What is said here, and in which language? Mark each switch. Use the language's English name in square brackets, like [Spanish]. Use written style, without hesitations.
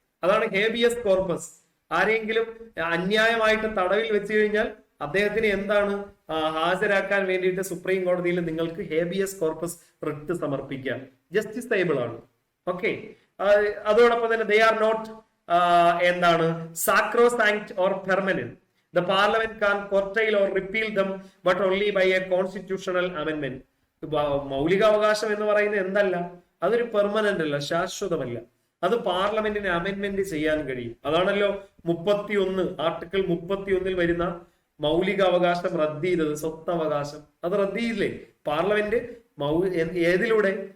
[Malayalam] അതാണ് habeas corpus. ആരെങ്കിലും അന്യായമായിട്ട് തടവിൽ വെച്ച് കഴിഞ്ഞാൽ അദ്ദേഹത്തിന് എന്താണ്, ഹാജരാക്കാൻ വേണ്ടിയിട്ട് സുപ്രീം കോടതിയിൽ നിങ്ങൾക്ക് ഹേബിയസ് കോർപ്പസ് റിട്ട് സമർപ്പിക്കാം. ജസ്റ്റിസേബിൾ ആണ്. ഓക്കെ. അതോടൊപ്പം തന്നെ [English] they are not [Malayalam] എന്താണ്, [English] Sacrosanct or permanent. The parliament can curtail or repeal them, but only by a constitutional amendment. [Malayalam] മൗലിക അവകാശം എന്ന് പറയുന്നത് എന്തല്ല, അതൊരു പെർമനന്റ് അല്ല, ശാശ്വതമല്ല. അത് പാർലമെന്റിന് അമെന്റ്മെന്റ് ചെയ്യാൻ കഴിയും. അതാണല്ലോ 31 ആർട്ടിക്കിൾ 31 വരുന്ന മൗലിക അവകാശം റദ്ദ് ചെയ്തത്, സ്വത്തവകാശം. അത് റദ്ദ് ചെയ്തില്ലേ പാർലമെന്റ്? ഏതിലൂടെ?